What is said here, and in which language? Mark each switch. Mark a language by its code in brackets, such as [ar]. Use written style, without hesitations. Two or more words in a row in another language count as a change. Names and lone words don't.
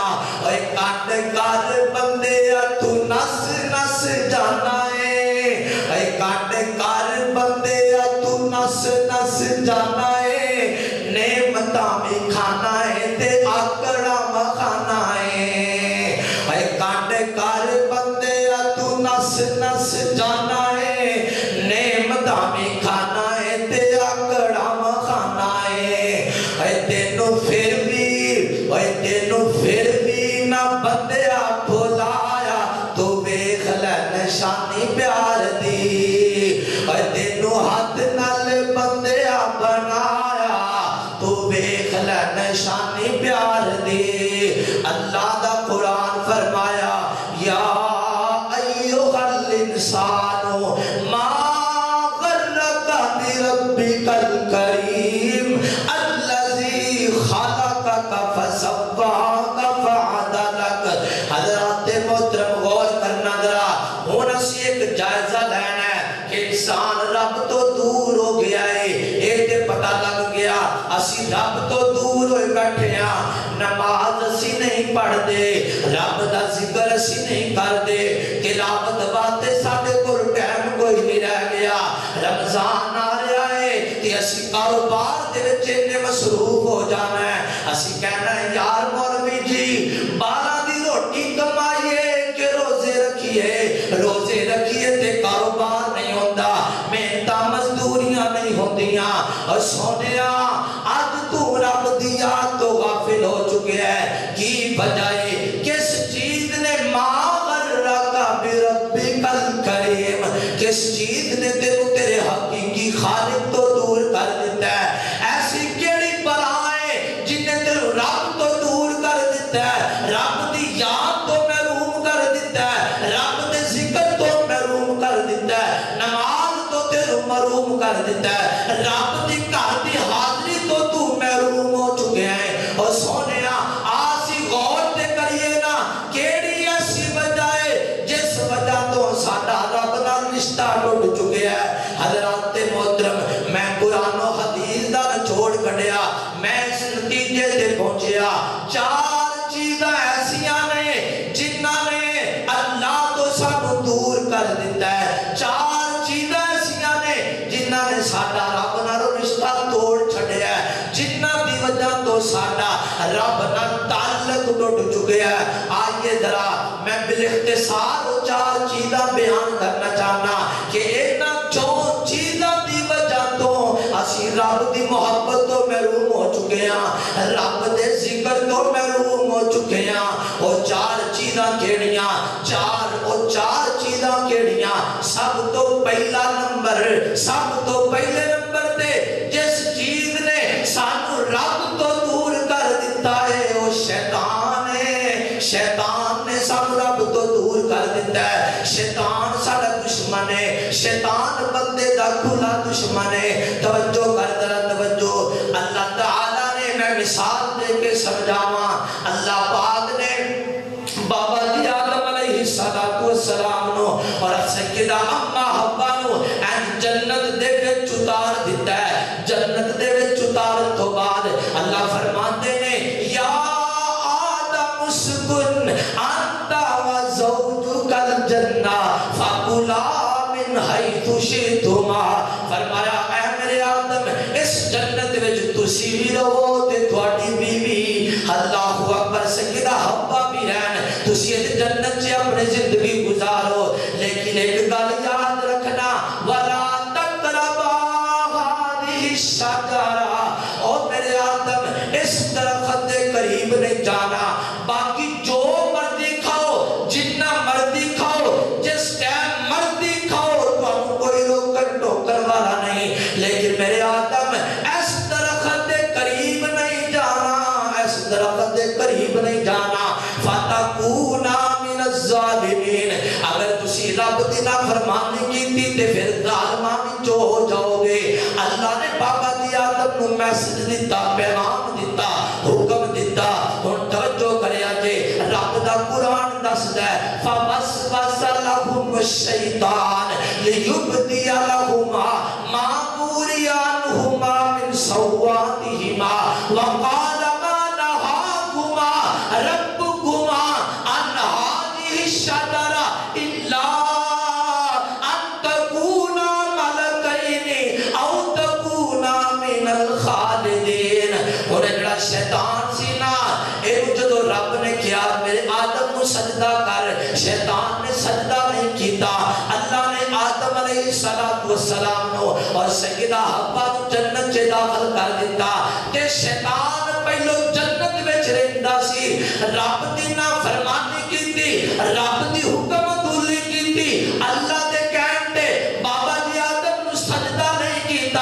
[pa] اے کٹ کر بندے تو نس نس جانا ہے اے کٹ کر بندے تو نس نس جانا ہے نعمتاں بھی کھانا ہے تے آکڑا مکھانا ہے اے کٹ کر بندے تو نس نس جانا ہے نعمتاں بھی کھانا ہے تے آکڑا مکھانا ہے اے تینوں پھر بھی نہ بندیا بھلایا تو ویکھ لے نشانی پیار دی اے تینوں ہاتھ نال بندیا بنایا تو ویکھ لے نشانی پیار دی اللہ دا قرآن فرمایا [ar] یا ایھا الانسان ما غرک بربک الکریم الذی خلقک فسواک فعدلک [pa] حضرات محترم غور کرنا ذرا ہن اسی ایک جائزہ لینا ہے کہ انسان رب تو دور ہو گیا ہے یہ تے پتہ لگ گیا اسی رب تو دور ہوئے بیٹھے ہیں نماز اسی نہیں پڑھ دے رب دا ذکر اسی نہیں کر دے تلاوت باتیں ساڈے کول ٹائم کوئی نہیں رہ گیا رمضان آ رہا ہے تے اسی کاروبار دے وچ اتنے مصروف ہو جانا ہے اسی کہنا ہے یار مولوی جی 12 دی روٹی کمائیے کہ روزے رکھیے تے کاروبار نہیں ہوتا محنتاں مزدوریاں نہیں ہوندیاں اور سونیا آج تو رب دی یاد تو غافل ہو چکے ہے کی بجائے کس چیز نے [ar] ما غرک بربک الکریم [pa] کس چیز نے تیرے حقیقی خالق تو دور کر دیتا ہے ایسی کیڑی بلائیں جنہیں تیرے رب تو دور کر دیتا ہے رب دی یاد تو محروم کر دیتا ہے رب دے ذکر تو محروم کر دیتا ہے نماز تو تیرے محروم کر دیتا ہے رب دی گھر دی حاضری تو محروم ہو چکے ہیں اور سونیا آسی غور تے کریے نا کیڑی ایسی وجہ ہے جس وجہ تو ساڈا رب نال رشتہ ٹوٹ چکے ہے حضرات محترم میں قرآن و حدیث دا نچوڑ کڈیا میں اس نتیجے تے پہنچیا 4 چیزاں ایسیاں نے جنہاں نے اللہ تو سانو دور کر دیتا ہے 4 چیزاں ایسیاں نے جنہاں نے ساڈا رب نال رشتہ توڑ چھڈیا ہے جنہاں دی وجہ تو تو ساڈا رب نال تعلق ٹوٹ چکے ہیں۔ آئیے ذرا میں بالاختصار چار چیزاں بیان کرنا چاہنا کہ اینا چون چیزاں دی وجہ تو اسی رب دی محبت تو محروم ہو چکے ہیں، رب دے ذکر تو محروم ہو چکے ہیں۔ وہ چار چیزاں کیڑیاں، چار چیزاں کیڑیاں؟ سب تو پہلا نمبر، سب تو پہلے نمبر تے جس چیز نے سانو رب تو دور کر دیتا ہے وہ شیطان ہے۔ شیطان نے سانو رب تو دور کر دیتا ہے۔ شیطان ساڈا دشمن ہے، شیطان بندے دا کھلا دشمن ہے۔ توجہ کر ذرا توجہ، اللہ تعالیٰ نے، میں مثال دے کے سمجھاواں، اللہ پاک نے بابا جی آدم علیہ السلام نو اور سیدہ اما حوا نو جنت دے وچ اتار دیتا ہے۔ جنت دے وچ اتارن تو بعد اللہ فرماتے ہیں [ar] یا آدم اسکن انت وزوجک الجنہ فکلا من حیث شئتما۔ [pa] فرمایا اے میرے آدم اس جنت وچ تسی بھی رہو تے تہاڈی بیوی، [ar] اللہ اکبر، [pa] سیدہ حوا بھی رہن، تسی اس جنت سے اپنی زندگی گزارو، لیکن ایک گل یاد رکھنا [ar] وَلَا تَقْرَبَا هَذِهِ الشَّجَرَةَ، [pa] او میرے آدم [ur] اس درخت کے قریب نہیں جانا۔ [pa] باقی جو مرضی کھاؤ، جتنا مرضی کھاؤ، جس ٹائم مرضی کھاؤ، تو کوئی روکن ٹوکر والا نہیں، لیکن میرے آدم [ur] اس درخت کے قریب نہیں جانا، اس درخت کے قریب نہیں جانا۔ [ar] فَتَكُونَ مِنَ الظَّالِمِينَ، [pa] اگر تسی رب دی نافرمانی کیتی تے پھر ظالماں وچ ہو جاؤ گے۔ اللہ نے بابا جی آدم نو میسج دیتا، پیغام دیتا، حکم دیتا۔ ہن توجہ کریا جے، رب دا قرآن دسدا ہے [ar] فَوَسْوَسَ لَهُمُ الشَّيْطَانُ لِيُبْدِيَ لَهُمَا مَا وُرِيَ عَنْهُمَا مِنْ سَوْآتِهِمَا وَقَالَ مَا نَهَاكُمَا رَبُّكُمَا عَنْ هَٰذِهِ الشَّجَرَةِ إِلَّا أَن تَكُونَا مَلَكَيْنِ أَوْ تَكُونَا مِنَ الْخَالِدِينَ۔ [pa] اور جڑا شیطان سی نا، اے جدو رب نے کیا میرے آدم کو سجدہ کر، شیطان نے سجدہ نہیں کیتا۔ اللہ نے آدم علیہ السلام نو اور سیدہ حوا نو جنت سے داخل کر دیتا کہ شیطان پہلو جنت وچ رہندا سی، رب دی نافرمانی کیتی، رب دی حکم تولی کیتی، اللہ دے کہن تے بابا جی آدم نو سجدہ نہیں کیتا۔